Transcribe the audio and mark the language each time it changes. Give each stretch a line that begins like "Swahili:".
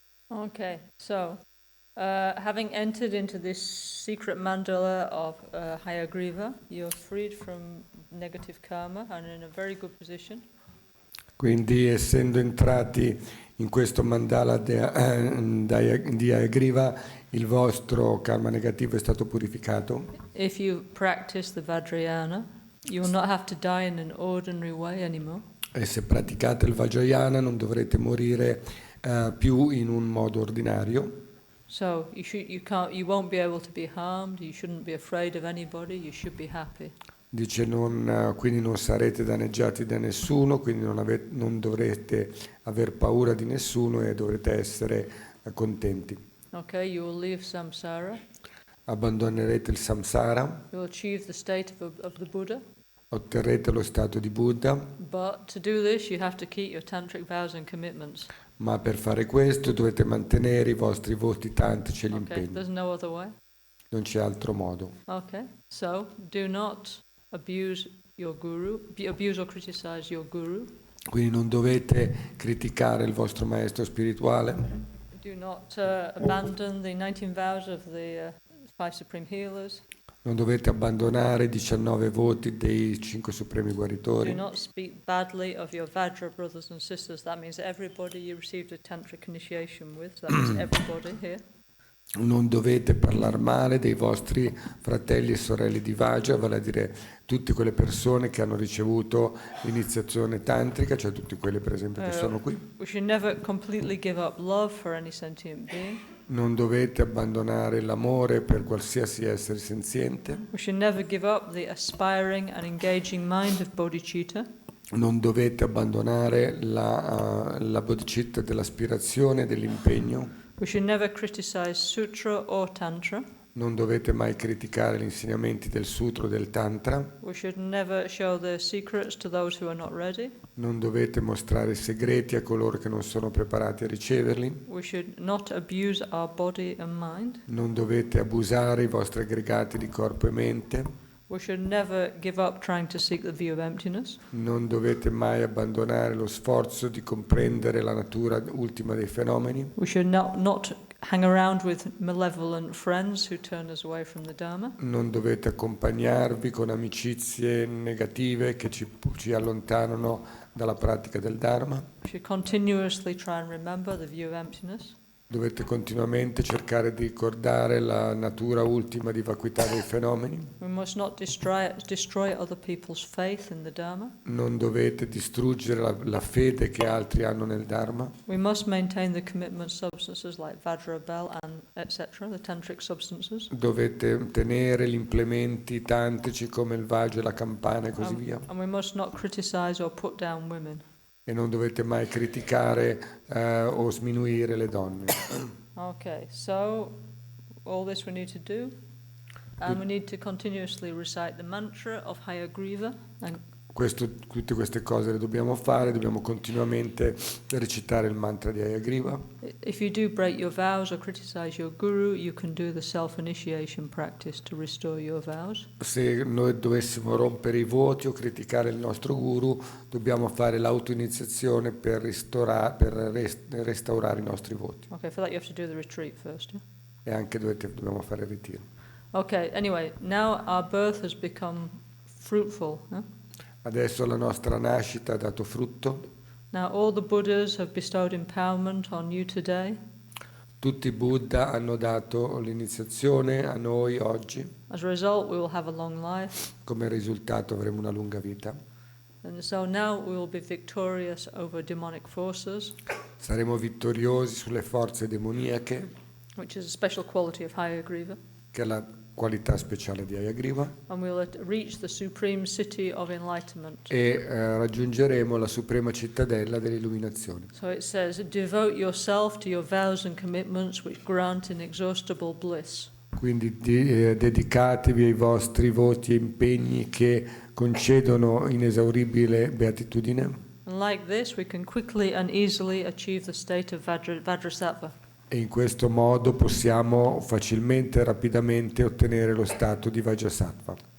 English: Okay, so having entered into this secret mandala of Hayagriva, you're freed from negative karma and in a very good position.
Italian: Quindi, essendo entrati in questo mandala di Hayagriva, il vostro karma negativo è stato purificato.
English: If you practice the Vajrayana, you will not have to die in an ordinary way anymore.
Italian: E se praticate il Vajrayana non dovrete morire più in un modo ordinario.
English: So you won't be able to be harmed. You shouldn't be afraid of anybody. You should be happy.
Italian: Dice quindi non sarete danneggiati da nessuno, quindi non dovrete aver paura di nessuno e dovrete essere contenti.
English: Okay, you will leave samsara.
Italian: Abbandonerete il samsara.
English: You will achieve the state of the Buddha.
Italian: otterrete lo stato di Buddha,
English: But to do this, you have to keep your tantric vows and commitments.
Italian: ma per fare questo dovete mantenere i vostri voti tantrici e gli
English: Okay,
Italian: impegni.
English: there's no other way.
Italian: Non c'è altro modo.
English: Okay, so do not abuse your guru, abuse or criticize your guru.
Italian: Quindi non dovete criticare il vostro maestro spirituale,
English: Do not abandon the 19 vows of the five supreme healers.
Italian: non dovete abbandonare i 19 voti dei 5 supremi
English: Do
Italian: guaritori,
English: not speak badly of your Vajra brothers and sisters. That means everybody you received a tantric initiation with. So that means everybody here.
Italian: non dovete parlare male dei vostri fratelli e sorelle di Vajra, vale a dire tutte quelle persone che hanno ricevuto l'iniziazione tantrica, cioè tutti quelli per esempio che sono qui.
English: We should never completely give up love for any sentient being.
Italian: Non dovete abbandonare l'amore per qualsiasi essere senziente.
English: We should never give up the aspiring and engaging mind of bodhicitta.
Italian: Non dovete abbandonare la bodhicitta dell'aspirazione e dell'impegno.
English: We should never criticize sutra or tantra.
Italian: Non dovete mai criticare gli insegnamenti del sutra o del tantra.
English: We should never show their secrets to those who are not ready.
Italian: Non dovete mostrare segreti a coloro che non sono preparati a riceverli.
English: We should not abuse our body and mind.
Italian: Non dovete abusare i vostri aggregati di corpo e mente.
English: We should never give up trying to seek the view of emptiness.
Italian: Non dovete mai abbandonare lo sforzo di comprendere la natura ultima dei fenomeni.
English: We should not hang around with malevolent friends who turn us away from the Dharma.
Italian: Non dovete accompagnarvi con amicizie negative che ci allontanano dalla pratica del Dharma.
English: We should continuously try and remember the view of emptiness.
Italian: Dovete continuamente cercare di ricordare la natura ultima di vacuità dei fenomeni.
English: We must not destroy other people's faith in the Dharma.
Italian: Non dovete distruggere la fede che altri hanno nel Dharma.
English: We must maintain the commitment substances like Vajra bell and etc., the tantric substances.
Italian: Dovete tenere gli implementi tantrici come il Vajra, la campana e così via.
English: And we must not criticize or put down women.
Italian: E non dovete mai criticare o sminuire le donne.
English: Okay, so all this we need to do. And we need to continuously recite the mantra of Hayagriva. And
Italian: Tutte queste cose le dobbiamo fare, dobbiamo continuamente recitare il mantra di Hayagriva.
English: if you do break your vows or criticize your guru, you can do the self-initiation practice to restore your vows.
Italian: Se noi dovessimo rompere i voti o criticare il nostro guru, dobbiamo fare l'autoiniziazione per restaurare i nostri voti.
English: Okay, for that you have to do the retreat first. Yeah?
Italian: E anche dobbiamo fare il ritiro.
English: Okay, anyway, now our birth has become fruitful. Yeah?
Italian: Adesso la nostra nascita ha dato frutto.
English: Now all the Buddhas have bestowed empowerment on you today.
Italian: Tutti i Buddha hanno dato l'iniziazione a noi oggi.
English: As a result, we will have a long life.
Italian: Come risultato avremo una lunga vita.
English: And so now we will be victorious over demonic forces,
Italian: Saremo vittoriosi sulle forze demoniache,
English: which is a special quality of Hayagriva.
Italian: che è la qualità speciale di Hayagriva,
English: And we will reach the supreme city of enlightenment.
Italian: e raggiungeremo la suprema cittadella dell'illuminazione.
English: So it says, devote yourself to your vows and commitments which grant inexhaustible bliss.
Italian: Quindi dedicatevi ai vostri voti e impegni che concedono inesauribile beatitudine.
English: And like this, we can quickly and easily achieve the state of Vajrasattva.
Italian: E in questo modo possiamo facilmente e rapidamente ottenere lo stato di Vajrasattva.